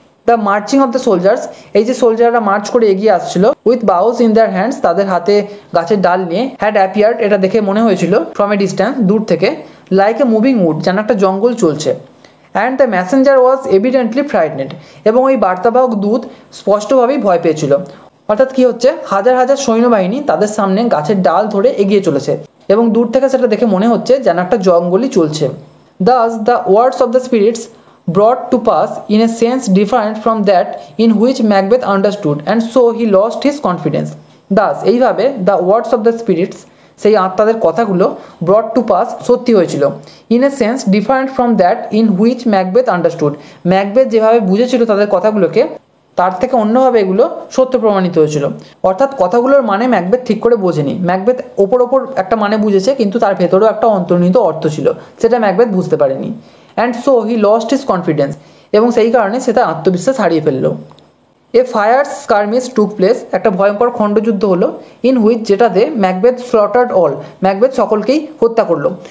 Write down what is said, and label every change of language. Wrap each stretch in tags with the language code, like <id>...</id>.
<en>the marching of the soldiers,</en> <bn>এই যে সোলজাররা March করে এগিয়ে আসছিল,</bn> <en>with boughs in their hands,</en> <bn>তাদের হাতে গাছের ডাল নিয়ে,</bn> <en>had appeared,</en> <bn>এটা দেখে মনে হয়েছিল,</bn> <en>from a distance,</en> <bn>দূর থেকে,</bn> <en>like a moving wood,</en> <bn>যেন একটা জঙ্গল চলছে।</bn> <en>and the messenger was evidently frightened,</en> <bn>এবং ওই বার্তাবাহক দূত স্পষ্টভাবেই ভয় পেয়েছিল। অর্থাৎ কী হচ্ছে, হাজার হাজার সৈন্যবাহিনী তাদের সামনে গাছের ডাল ধরে এগিয়ে চলেছে, এবং দূর থেকে সেটা দেখে মনে হচ্ছে যেন একটা জঙ্গলই চলছে।</bn> <en>Thus the words of the spirits brought to pass in a sense different from that in which Macbeth understood, and so he lost his confidence. Thus, এইভাবে the words of the spirits,</en> <bn>সেই আত্মাদের কথাগুলো,</bn> <en>brought to pass,</en> <bn>সত্যি হয়েছিল,</bn> <en>in a sense different from that in which Macbeth understood,</en> <bn>Macbeth যেভাবে বুঝেছিল তাদের কথাগুলোকে, তার থেকে অন্যভাবে এগুলো সত্য প্রমাণিত হয়েছিল। অর্থাৎ কথাগুলোর মানে ম্যাকবেথ ঠিক করে বোঝেনি, ম্যাকবেথ ওপর একটা মানে বুঝেছে, কিন্তু তার ভেতরেও একটা অন্তর্নিহিত অর্থ ছিল, সেটা ম্যাকবেথ বুঝতে পারেনি।</bn> <en>and so he lost his confidence,</en> <bn>এবং সেই কারণে সে তার আত্মবিশ্বাস হারিয়ে ফেলল।</bn> <en>a fierce skirmish took place,</en> <bn>একটা ভয়ঙ্কর খণ্ডযুদ্ধ হলো,</bn> <en>in which, যেটাতে Macbeth slaughtered all,</en> <bn>ম্যাকবেথ সকলকেই হত্যা করলো।</bn>